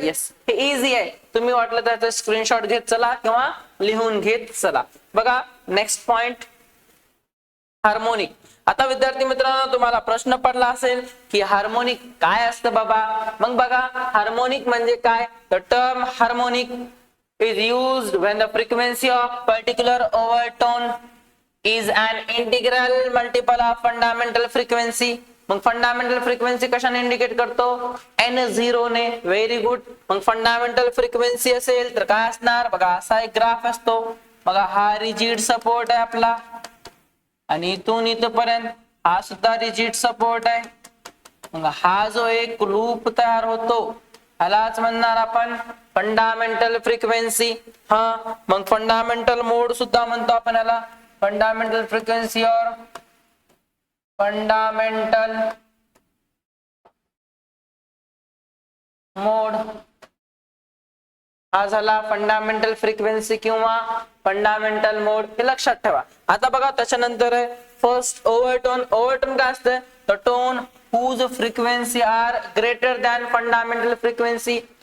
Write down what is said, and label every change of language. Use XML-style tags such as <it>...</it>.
<mr>Yes, हे easy आहे. तुम्ही वाटलं तर स्क्रीनशॉट घेत चला किंवा लिहून घेत चला. बघा नेक्स्ट पॉइंट, हार्मोनिक. आता विद्यार्थी मित्रांनो तुम्हाला प्रश्न पडला असेल की हार्मोनिक काय असतं बाबा. मग बघा हार्मोनिक म्हणजे काय.</mr> <en>The term harmonic is used when the frequency of particular overtone is an integral multiple of fundamental frequency.</en> <mr>मग फंडामेंटल फ्रिक्वेन्सी कशाने इंडिकेट करतो? n0 ने. Very good. मग फंडामेंटल फ्रिक्वेन्सी असेल तर काय असणार बघा, असा एक ग्राफ असतो बघा. हा रिजिड सपोर्ट आहे आपला आणि इथून इथपर्यंत हा सुद्धा रिजिड सपोर्ट आहे. मग हा जो एक लूप तयार होतो ह्यालाच म्हणणार आपण फंडामेंटल फ्रिक्वेन्सी. हा, मग फंडामेंटल मोड सुद्धा म्हणतो आपण याला. फंडामेंटल फ्रिक्वेन्सी और फंडामेंटल मोड हा झाला फंडामेंटल फ्रिक्वेन्सी किंवा फंडामेंटल मोड, हे लक्षात ठेवा. आता बघा त्याच्यानंतर आहे फर्स्ट ओव्हरटोन. ओव्हरटोन काय असतं?</mr> <en>The tone whose frequency are greater than fundamental frequency.</en>